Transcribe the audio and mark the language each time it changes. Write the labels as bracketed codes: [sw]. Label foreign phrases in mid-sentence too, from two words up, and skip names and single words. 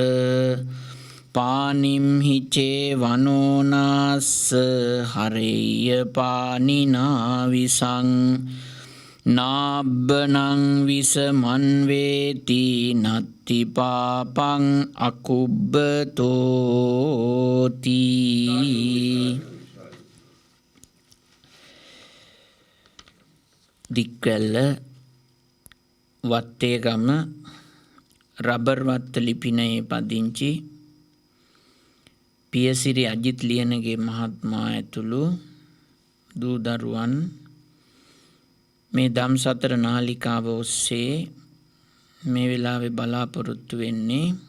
[pi] පානිම්හි චේ වනෝනාස්ස හරෙය්‍ය පානිනා විසං නාබ්බනං විසමන් වේති නත්ති පාපං අකුබ්බතෝති. [si] දික්වැල්ල වත්තේගම රබර් වත්ත ලිපිනයේ පදිංචි පියසිරි අජිත් ලියනගේ මහත්මයා ඇතුළු දූ දරුවන් මේ ධම්සතර නාලිකාව ඔස්සේ මේ වෙලාවේ බලාපොරොත්තු වෙන්නේ